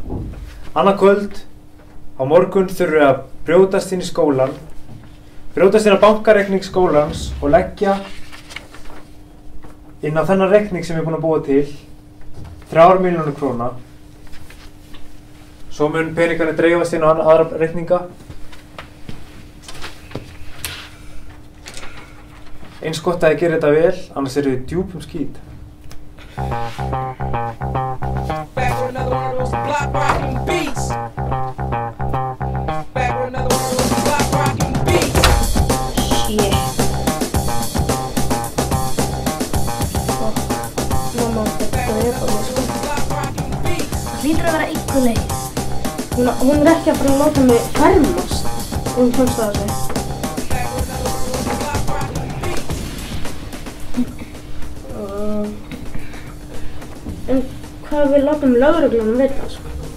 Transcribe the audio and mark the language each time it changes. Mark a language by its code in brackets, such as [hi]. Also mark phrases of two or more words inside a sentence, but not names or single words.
[is] Annað kvöld, á morgun þurfum við að brjótast inn í skólan, brjótast inn á bankareikning skólans og leggja inn á þennan reikning sem ég er búinn að búa til 3 milljónir króna. Svo mun peningarnir dreifast inn á aðra reikninga. Eins gott að ég gerir þetta vel, annars eru þið djúpum skít. [en] Back with another one of those block rocking beats. Back with another one of those block rocking beats. [is] Mamma, þetta er bara sko. Það hlýtur að vera einhver leið. Hún er ekki að fara að láta mig fermast. Hún komst að þessu. En hvað við látum lögreglunum vita, sko?